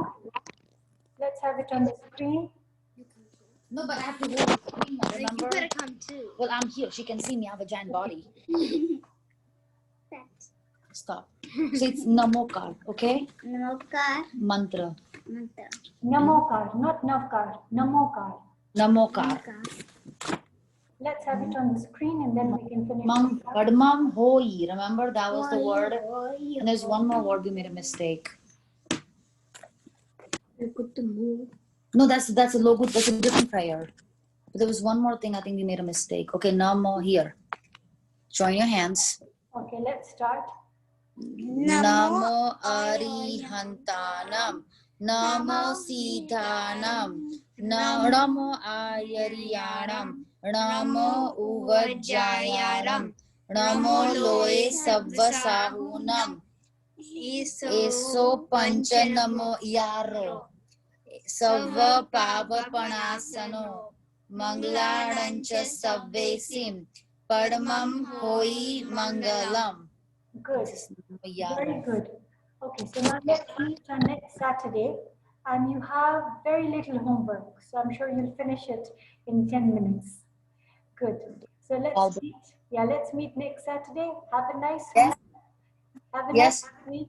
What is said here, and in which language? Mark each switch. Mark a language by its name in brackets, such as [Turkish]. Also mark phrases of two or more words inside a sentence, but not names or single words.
[English] Let's have it on the screen. No, but I have to hold the screen, remember? You better come too. Well, I'm here. She can see me. I have a giant body. Stop. So it's Namokar, okay? Namokar. Mantra. Mantra. Namokar, not Navkar. Namokar. Namokar. Let's have it on the screen and then we can finish. [Prakrit languages] Mam, Padmam Hoi. [English] Remember that was the word? And there's one more word we made a mistake. No, that's a logo. That's a different prayer. But there was one more thing. I think we made a mistake. Okay, Namo here. Join your hands. Okay, let's start. [Prakrit languages] Namo Arihantanam. Namo Siddhanam. Namo Ayariyanam. Namo Uvajjayanam. Namo Loe Sabbasahunam. Eso Panchanamo Yaro. Sava Pavapanasano. Mangladancha Savvesim. Padmam Hoi Mangalam. [English] Good. Very good. Okay, so now let's meet on next Saturday. And you have very little homework, so I'm sure you'll finish it in 10 minutes. Good. So let's meet. Yeah, let's meet next Saturday. Have a nice week. Have a nice week.